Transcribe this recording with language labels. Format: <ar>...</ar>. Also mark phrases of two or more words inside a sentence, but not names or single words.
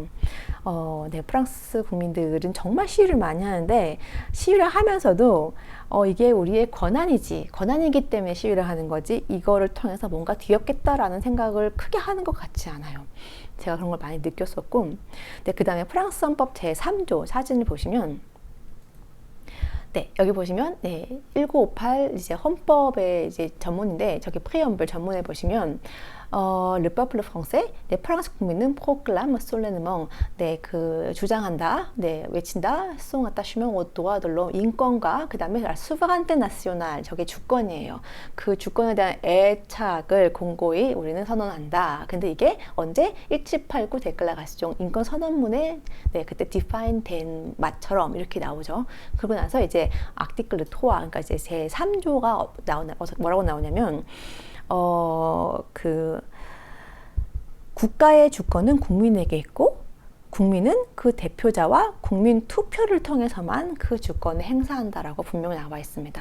<ko>네, 프랑스 국민들은 정말 시위를 많이 하는데, 시위를 하면서도 이게 우리의 권한이기 때문에 시위를 하는 거지, 이거를 통해서 뭔가 뒤엎겠다라는 생각을 크게 하는 것 같지 않아요. 제가 그런 걸 많이 느꼈었고, 네, 그 다음에 프랑스 헌법 제3조 사진을 보시면, 네, 여기 보시면, 네, 1958 이제 헌법의 이제 전문인데, 저기 프리엄블 전문에 보시면,</ko> <fr>Le peuple français,</fr> <ko>네, 프랑스 국민은</ko> <fr>proclame solennellement,</fr> <ko>네, 그 주장한다, 네, 외친다,</ko> <fr>son attachement au droit de l'homme,</fr> <ko>인권과 그 다음에</ko> <fr>souveraineté nationale,</fr> <ko>저게 주권이에요. 그 주권에 대한 애착을 공고히 우리는 선언한다. 근데 이게 언제 1789 데클라라시옹 인권 선언문에, 네, 그때 define 된 맛처럼 이렇게 나오죠. 그러고 나서 이제 아티클 3, 그러니까 이제 제 3조가 뭐라고 나오냐면, 국가의 주권은 국민에게 있고, 국민은 그 대표자와 국민 투표를 통해서만 그 주권을 행사한다라고 분명히 나와 있습니다.</ko>